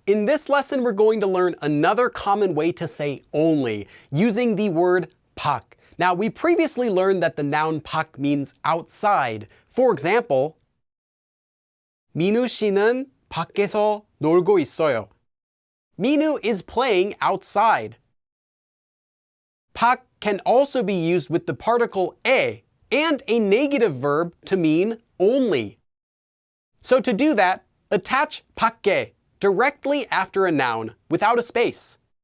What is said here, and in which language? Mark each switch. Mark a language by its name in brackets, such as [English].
[English] In this lesson, we're going to learn another common way to say only, using the word 밖. Now, we previously learned that the noun 밖 means outside. For example, [Korean] 민우 씨는 밖에서 놀고 있어요. [English] 민우 is playing outside. 밖 can also be used with the particle 에 and a negative verb to mean only. So to do that, attach 밖에 directly after a noun without a space.